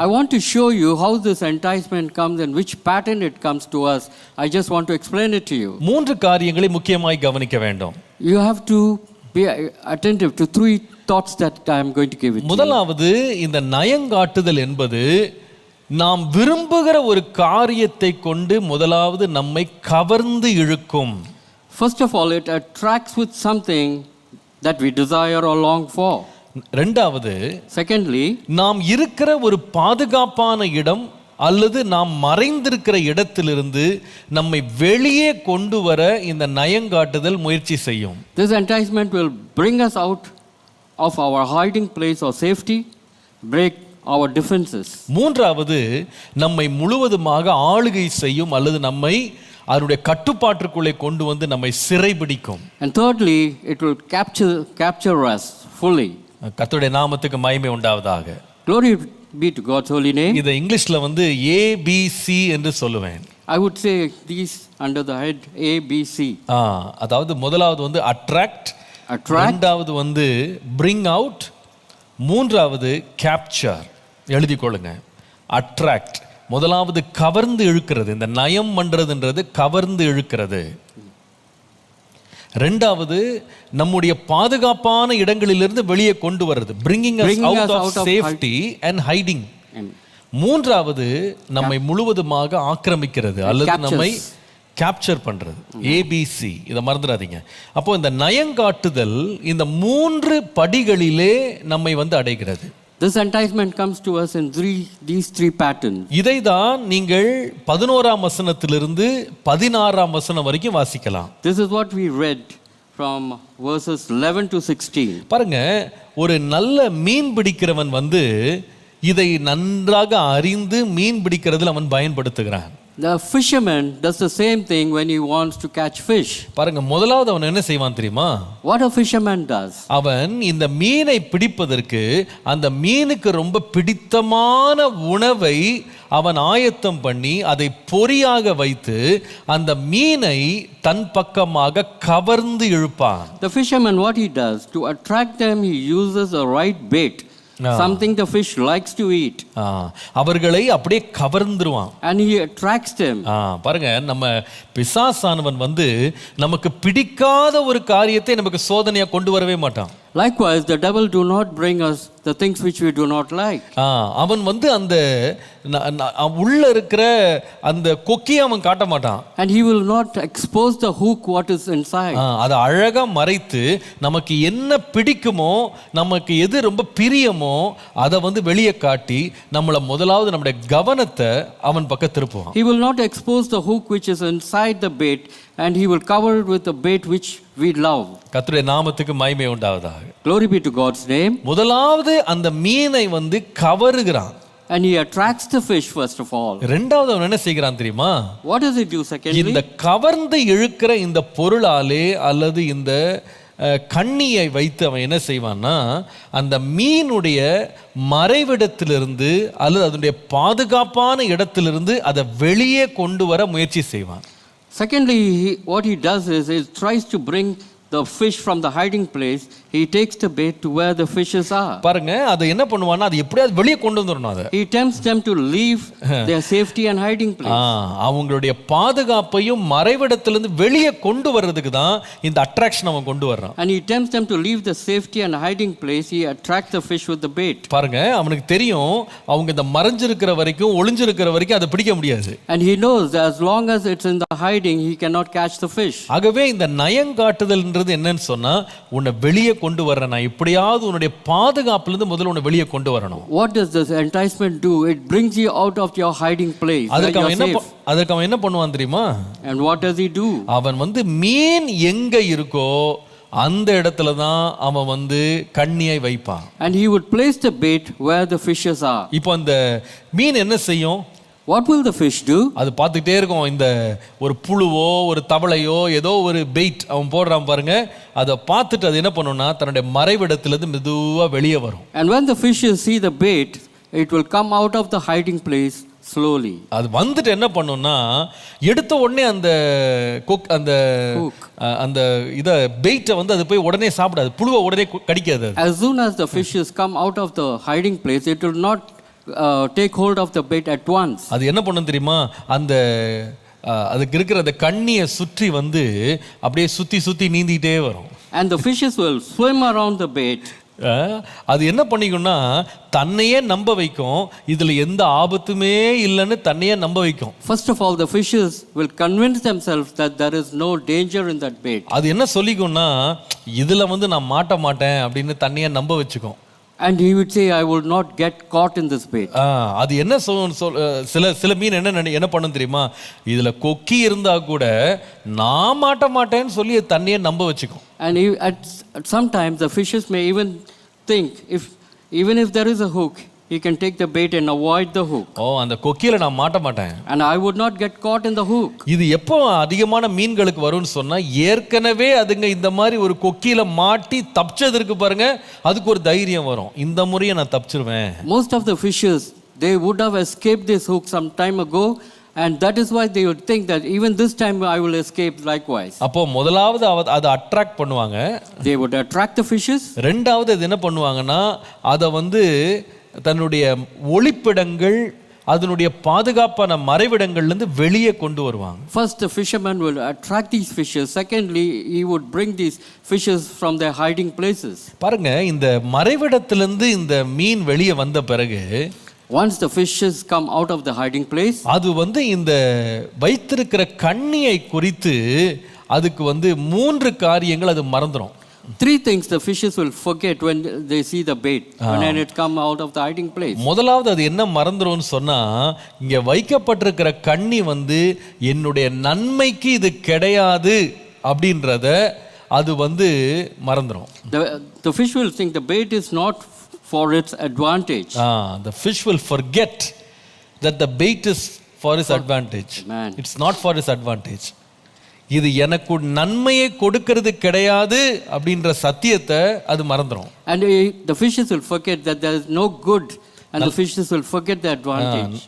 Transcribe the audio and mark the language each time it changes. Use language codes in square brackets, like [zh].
[en] I want to show you how this enticement comes and which pattern it comes to us. I just want to explain it to you. [ta] 3 காரியங்களை முக்கியமாய் கவனிக்க வேண்டும். [en] You have to be attentive to 3 thoughts that I am going to give it to you. [ta] முதலாவது, இந்த நயங்காட்டுதல் என்பது நாம் விரும்புகிற ஒரு காரியத்தை கொண்டு முதலாவது நம்மை கவர்ந்து இழுக்கும். [en] First of all, it attracts with something that we desire or long for. [ta] ரெண்டாவது, [en] Secondly, [ta] நாம் இருக்கிற ஒரு பாதுகாப்பான இடம் அல்லது நாம் மறைந்திருக்கிற இடத்திலிருந்து நம்மை வெளியே கொண்டு வர இந்த நயங்காட்டுதல் முயற்சி செய்யும். [en] this enticement will bring us out of our hiding place or safety, break our defenses. [ta] மூன்றாவது, நம்மை முழுவதுமாக ஆளுகை செய்யும் அல்லது நம்மை அதனுடைய கட்டுப்பாட்டுக்குள்ளே கொண்டு வந்து நம்மை சிறைபிடிக்கும். [en] And thirdly, it will capture us fully. [ta] கர்த்தருடைய நாமத்துக்கு மகிமை உண்டாவதாக. [en] Glory be to God's holy name. [ta] இதை இங்கிலீஷ்ல வந்து ABC என்று சொல்லுவேன். [en] I would say these under the head A, B, C. [ta] அதாவது முதலாவது வந்து அட்ராக்ட், இரண்டாவது வந்து பிரிங் அவுட், மூன்றாவது கேப்சர். எழுதி கொள்ளுங்க. அட்ராக்ட் முதலாவது கவர்ந்து இழுக்கிறது, இந்த நயம் பண்றதுன்றது கவர்ந்து இழுக்கிறது. ரெண்டாவது நம்முடைய பாதுகாப்பான இடங்களிலிருந்து வெளியே கொண்டு வருது, [en] bringing us out of safety and hiding. [ta] மூன்றாவது நம்மை முழுவதுமாக ஆக்கிரமிக்கிறது அல்லது நம்மை கேப்சர் பண்றது. ABC, இதை மறந்துடாதீங்க. அப்போ இந்த நயங்காட்டுதல் இந்த 3 படிகளிலே நம்மை வந்து அடைகிறது. [en] This enticement comes to us in these three patterns. [ta] இதை தான் நீங்கள் 11ஆம் வசனத்திலிருந்து 16ஆம் வசனம் வரைக்கும் வாசிக்கலாம். [en] This is what we read from verses 11 to 16. [ta] பாருங்க, ஒரு நல்ல மீன் பிடிக்கிறவன் வந்து இதை நன்றாக அறிந்து மீன் பிடிக்கிறதுல அவன் பயன்படுத்துகிறான். [en] The fisherman does the same thing when he wants to catch fish. [ta] பாருங்க, முதலாவது அவன் என்ன செய்வான் தெரியுமா? [en] What a fisherman does. [ta] அவன் இந்த மீனை பிடிப்பதற்கு அந்த மீனுக்கு ரொம்ப பிடித்தமான உணவை அவன் ஆயத்தம் பண்ணி அதை பொறியாக வைத்து அந்த மீனை தன் பக்கமாக கவர்ந்து இழுப்பான். [en] The fisherman, what he does to attract them, he uses a right bait. Something the fish likes to eat. [ta] அவர்களை அப்படியே கவர்ந்துருவான். [en] And he attracts them. [ta] பாருங்க, நம்ம பிசாசானவன் வந்து நமக்கு பிடிக்காத ஒரு காரியத்தை நமக்கு சோதனையா கொண்டு வரவே மாட்டான். [en] Likewise, the devil do not bring us the things which we do not like. [ta] அவன் வந்து அந்த உள்ள இருக்கிற அந்த கொக்கியை அவன் காட்ட மாட்டான். [en] And he will not expose the hook what is inside. [ta] அதை அழகா மறைத்து நமக்கு என்ன பிடிக்குமோ, நமக்கு எது ரொம்ப பிரியமோ அதை வந்து வெளியே காட்டி நம்மளை முதலாவது நம்முடைய கவனத்தை அவன் பக்கம் திருப்புவான். [en] He will not expose the hook which is inside the bait, and he will cover it with the bait which we love. [ta] கர்த்தருடைய நாமத்துக்கு மகிமை உண்டாவதாக. [en] Glory be to God's name. [ta] முதலாவது அந்த மீனை வந்து கவருகிறான். [en] And he attracts the fish first of all. [ta] இரண்டாவது அவன் என்ன செய்கிறான் தெரியுமா? [en] What does he do secondly? [ta] இந்த கவர்ந்து இழுக்கிற இந்த பொருளாலே அல்லது இந்த கண்ணியை வைத்து அவன் என்ன செய்வான்னா, அந்த மீனுடைய மறைவிடத்திலிருந்து அல்லது அதனுடைய பாதுகாப்பான இடத்திலிருந்து அதை வெளியே கொண்டு வர முயற்சி செய்வான். [en] Secondly, what he does is he tries to bring the fish from the hiding place. He takes the bait to where the fishes are. [ta] பாருங்க, அது என்ன பண்ணுவானா, அது எப்படியாவது வெளியே கொண்டு வந்துடணும். அதை [en] he tempts them to leave their safety and hiding place. [ta] அவங்களுடைய பாதுகாப்பையும் மறைவிடத்திலிருந்து வெளியே கொண்டு வர்றதுக்கு தான் இந்த அட்ராக்ஷன் அவன் கொண்டு வர்றான். [en] And he tempts them to leave the safety and hiding place. He attracts the fish with the bait. [ta] பாருங்க, அவனுக்கு தெரியும் அவங்க இந்த மறைஞ்சிருக்கிற வரைக்கும் ஒளிஞ்சிருக்கிற வரைக்கும் அதை பிடிக்க முடியாது. [en] And he knows that as long as it's in the hiding, he cannot catch the fish. [ta] ஆகவே இந்த நயங்காட்டுதல் என்னன்னு சொன்னா, உன்னை வெளியே கொண்டு வரணும். நான் இப்படியாவது உன்னுடைய பாதுகாப்புல இருந்து முதல்ல உன்னை வெளியே கொண்டு வரணும். [en] What does this enticement do? It brings you out of your hiding place. [ta] அதுக்கு அவன் என்ன பண்ணுவான் தெரியுமா? [en] And what does he do? [ta] அவன் வந்து மீன் எங்க இருக்கோ அந்த இடத்துல தான் அவன் வந்து கண்ணியை வைப்பான். [en] And he would place the bait where the fishes are. [ta] இப்போ அந்த மீன் என்ன செய்யும்? [en] What will the fish do? [ta] அது பார்த்துக்கிட்டே இருக்கும். இந்த ஒரு புழுவோ ஒரு தவளையோ ஏதோ ஒரு பெயிட் அவன் போடுறான் பாருங்க, அதை பார்த்துட்டு அது என்ன பண்ணும்னா தன்னுடைய மறைவிடத்திலிருந்து மெதுவா வெளியே வரும். [en] And when the fishes see the bait, it will come out of the hiding place slowly. [ta] அது வந்துட்டு என்ன பண்ணும்னா எடுத்த உடனே அந்த அந்த அந்த இத பெயிட்டை வந்து அது போய் உடனே சாப்பிடாது, புழுவை உடனே கடிக்காது. [en] As soon as the fishes come out of the hiding place, it will not take hold of the bait at once. [ta] அது என்ன பண்ணும் தெரியுமா, அந்த அதுக்கு இருக்கிற அந்த கண்ணியை சுற்றி வந்து அப்படியே சுத்தி சுத்தி நீந்திட்டே வரும். [en] And the fishes will swim around the bait. [ta] அது என்ன பண்ணிக்கும்னா தன்னையே நம்ப வைக்கும், இதுல எந்த ஆபத்துமே இல்லைன்னு தன்னையே நம்ப வைக்கும். [en] First of all, the fishes will convince themselves that there is no danger in that bait. [ta] அது என்ன சொல்லிக்கும்னா இதுல வந்து நான் மாட்ட மாட்டேன் அப்படின்னு தன்னையே நம்ப வச்சுக்கும். [en] And he would say, I will not get caught in this bait. [ta] அது என்ன சில மீன் என்ன பண்ணும் தெரியுமா, இதுல கொக்கி இருந்தா கூட நான் மாட்ட மாட்டேன்னு சொல்லி தன்னையே நம்ப வச்சுக்கும். [en] And at sometimes the fishes may even think, even if there is a hook, he can take the bait and avoid the hook. [ta] அந்த கொக்கியில நான் மாட்ட மாட்டேன், [en] and I would not get caught in the hook. [ta] இது எப்போ அதிகமான மீன்களுக்கு வரும்னு சொன்னா, ஏற்கனவே அதுங்க இந்த மாதிரி ஒரு கொக்கியில மாட்டி தப்பிச்சதற்கு பாருங்க, அதுக்கு ஒரு தைரியம் வரும், இந்த முறையை நான் தப்பிச்சிருவேன். [en] Most of the fishes, they would have escaped this hook some time ago, and that is why they would think that even this time I will escape likewise. [ta] அப்போ முதலாவது அதை அட்ராக்ட் பண்ணுவாங்க, [en] they would attract the fishes. [ta] ரெண்டாவது இது என்ன பண்ணுவாங்கன்னா அதை வந்து தன்னுடைய ஒளிப்பிடங்கள், அதனுடைய பாதுகாப்பான மறைவிடங்கள்ல இருந்து வெளியே கொண்டு வருவாங்க. [en] First the fisherman will attract these fishes, secondly he would bring these fishes from their hiding places. [ta] பாருங்க, இந்த மறைவிடத்திலிருந்து இந்த மீன் வெளியே வந்த பிறகு, [en] once the fishes come out of the hiding place, [ta] அது வந்து இந்த வைத்திருக்கிற கண்ணியை குறித்து அதுக்கு வந்து 3 காரியங்கள் அது மறந்துரும். [en] 3 things the fishes will forget when they see the bait, when it come out of the hiding place. [ta] முதலாவது அது என்ன மறந்துரும்னு சொன்னா, இங்க வைக்கப்பட்டிருக்கிற கண்ணி வந்து என்னுடைய நன்மைக்கு இது கிடையாது அப்படின்றத அது வந்து மறந்துரும். [en] The fish will think the bait is not for its advantage. The fish will forget that the bait is for his advantage. Amen. It's not for his advantage. [ta] இது எனக்கு நன்மையை கொடுக்கிறது கிடையாது அப்படின்ற சத்தியத்தை அது மறந்துரும். [en] And the fishes will forget that there is no good, and the fishes will forget the advantage.